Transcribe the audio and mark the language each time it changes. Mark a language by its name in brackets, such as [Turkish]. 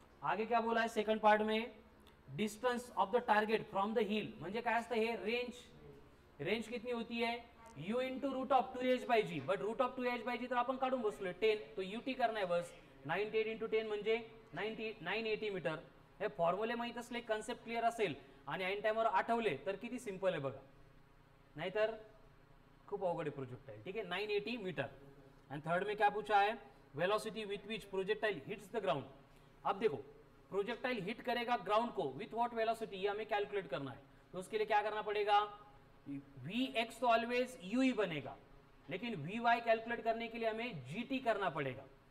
[Hindi] आगे क्या बोला है सेकंड पार्ट में? [English] distance of the target from the hill [Marathi] म्हणजे काय असतं हे? [Hindi] रेंज. रेंज कितनी होती है? [English] u into root of 2h by g. [Marathi] But route of 2h bye जी तर आपण काढून बसलोय 10, [Hindi] तो ut करना है बस. [Marathi] 98 इंटू 10 म्हणजे 980 मीटर. हे फॉर्म्युले माहित असले, कन्सेप्ट क्लिअर असेल आणि ऐन टाइमवर आठवले तर किती सिंपल आहे बघा. नाहीतर खूप अवघड आहे प्रोजेक्टाइल. [Hindi] ठीक है, 980 मीटर. [English] and third [Hindi] में क्या पूछा है? [English] Velocity with which projectile hits the ground. [Hindi] अब देखो प्रोजेक्टाइल हिट करेगा ग्राउंड को विथ व्हाट वेलोसिटी, ये हमें कैलकुलेट करना है. तो उसके लिए क्या करना पड़ेगा? Vx तो ऑलवेज u ही बनेगा, लेकिन Vy कैलकुलेट करने के लिए हमें gt करना पड़ेगा.